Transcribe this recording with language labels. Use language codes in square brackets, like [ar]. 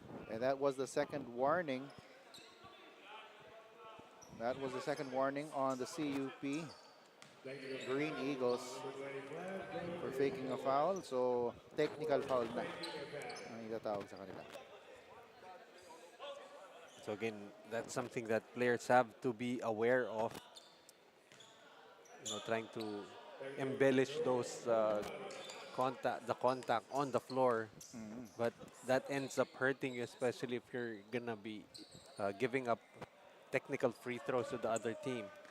[en] And that was the second warning. That was the second warning on the CUP Green Eagles for faking a foul. [tl] So, technical foul na ang itatawag sa kanila. [en] So again, that's something that players have to be aware of. You know, trying to embellish those the contact on the floor, but that ends up hurting you, especially if you're gonna be giving up technical free throws to the other team.